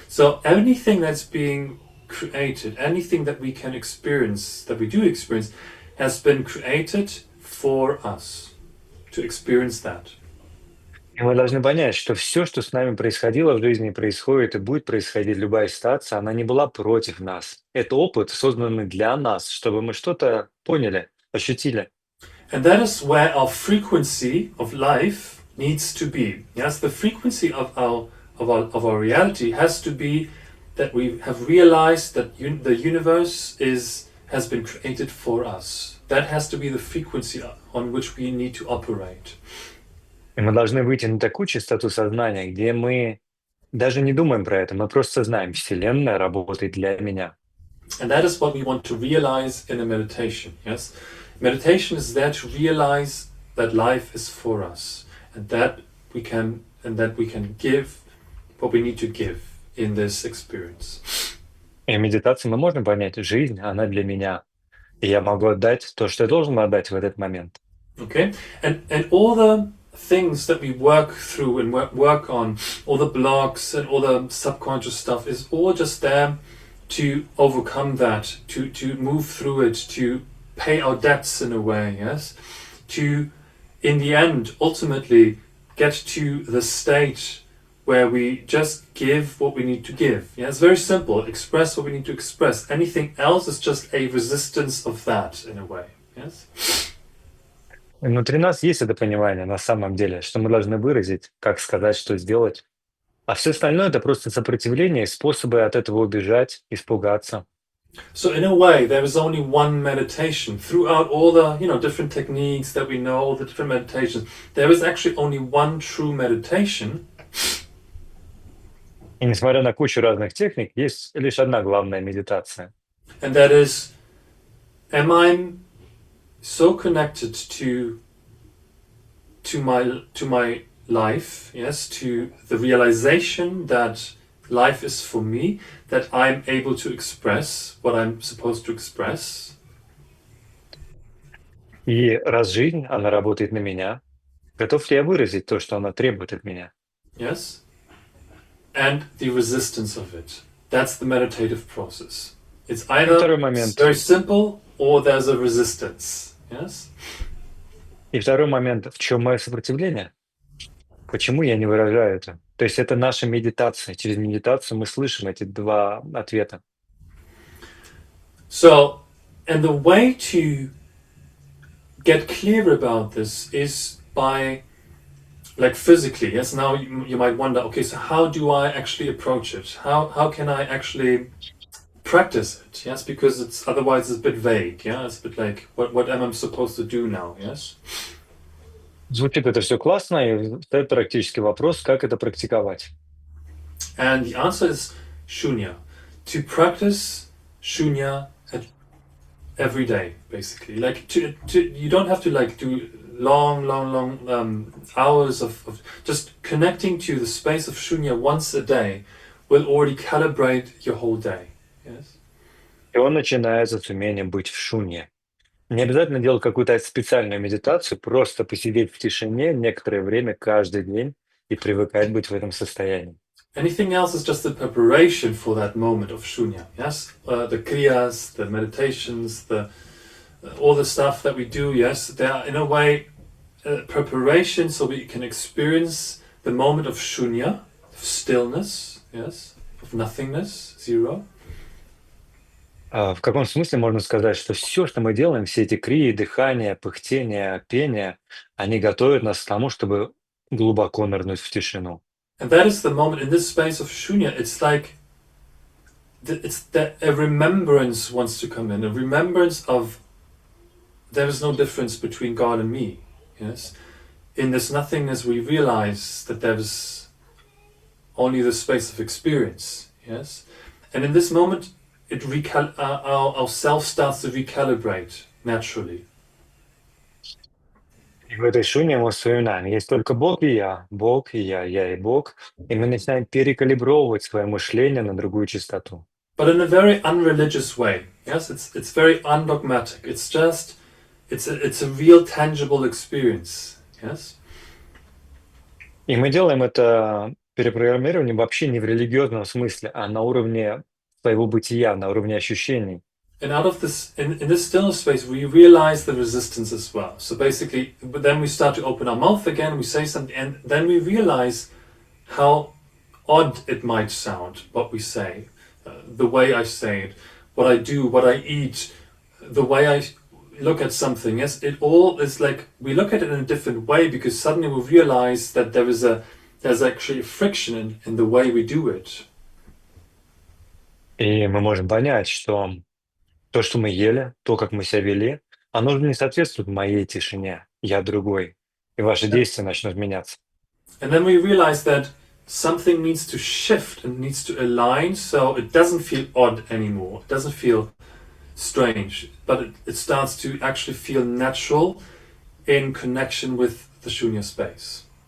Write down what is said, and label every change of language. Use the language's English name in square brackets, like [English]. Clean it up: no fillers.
[English] So anything that's being created, anything that we can experience, that we do experience, has been created for us to experience that. [Russian] И мы должны понять, что все, что с нами происходило в жизни, происходит и будет происходить, любая ситуация, она не была против нас. Это опыт, созданный для нас, чтобы мы что-то поняли, ощутили. [English] And that is where our frequency of life needs to be. Yes, the frequency of our reality has to be that we have realized that the universe has been created for us. That has to be the frequency on which we need to operate. [Russian] И мы должны выйти на такую частоту сознания, где мы даже не думаем про это, мы просто знаем, Вселенная работает для меня. [English] And that is what we want to realize in a meditation. Yes, meditation is there to realize that life is for us, and that we can give what we need to give in this experience. [Russian] И в медитации мы можем понять, жизнь, она для меня. И я могу отдать то, что я должен отдать в этот момент. [English] Okay, and all the things that we work through and work on, all the blocks and all the subconscious stuff is all just there to overcome that, to move through it, to pay our debts in a way, yes? To, in the end, ultimately get to the state where we just give what we need to give. Yeah, it's very simple. Express what we need to express. Anything else is just a resistance of that in a way, yes? [Russian] И внутри нас есть это понимание на самом деле, что мы должны выразить, как сказать, что сделать. А все остальное — это просто сопротивление и способы от этого убежать, испугаться. [English] So in a way, there is only one meditation. Throughout all the different techniques that we know, all the different meditations, there is actually only one true meditation. [Russian] И несмотря на кучу разных техник, есть лишь одна главная медитация. [English] And that is, am I so connected to my life, yes, to the realization that life is for me, that I'm able to express what I'm supposed to express. [Russian] И раз жизнь, она работает на меня, готов ли я выразить то, что она требует от меня? [English] Yes? And the resistance of it. That's the meditative process. It's either [Russian] Второй момент. [English] very simple or there's a resistance. Yes? [Russian] И второй момент, в чем мое сопротивление? Почему я не выражаю это? То есть это наша медитация. Через медитацию мы слышим эти два ответа. [English] So, and the way to get clear about this is by, like, physically. Yes, now you might wonder, okay, so how do I actually approach it? How can I actually practice it? Yes, because it's otherwise it's a bit vague. Yeah, it's a bit like, what am I supposed to do now? Yes. [Russian] Звучит это все классно, и стоит практический вопрос, как это практиковать. [English] And the answer is shunya. To practice shunya every day, basically. Like you don't have to like do long hours of just connecting to the space of shunya once a day will already calibrate your whole day. Yes. [Russian] И он начинается с умения быть в шунье. Не обязательно делать какую-то специальную медитацию, просто посидеть в тишине некоторое время каждый день и привыкать быть в этом состоянии. [English] Anything else is just the preparation for that moment of shunya. Yes, the kriyas, the meditations, all the stuff that we do. Yes, they are in a way preparation so we can experience the moment of shunya, of stillness. Yes, of nothingness, zero. [Russian] В каком смысле можно сказать, что все, что мы делаем, все эти крии, дыхание, пыхтение, пение, они готовят нас к тому, чтобы глубоко нырнуть в тишину. [English] And that is the moment in this space of shunya. It's like it's that a remembrance wants to come in, a remembrance of there is no difference between God and me. Yes, in this nothingness we realize that there is only the space of experience. Yes, and in this moment our self starts to recalibrate naturally. [Russian] И в этой шуне мы вспоминаем, есть только Бог и я и Бог, и мы начинаем перекалибровывать свое мышление на другую частоту. [English] But in a very unreligious way. Yes, it's very undogmatic. It's just it's a real tangible experience. Yes. [Russian] И мы делаем это перепрограммирование вообще не в религиозном смысле, а на уровне своего бытия, на уровне ощущений. [English] And out of this, in this stillness space, we realize the resistance as well. So basically, but then we start to open our mouth again, we say something, and then we realize how odd it might sound, what we say, the way I say it, what I do, what I eat, the way I look at something. Yes, it all is like, we look at it in a different way because suddenly we realize that there's actually a friction in the way we do it. [Russian] И мы можем понять, что то, что мы ели, то, как мы себя вели, оно же не соответствует моей тишине. Я другой. И ваши действия начнут меняться. [English] And then we realize that something needs to shift and needs to align so it doesn't feel odd anymore. It doesn't feel strange, but it starts to actually feel natural in connection with the shunya space.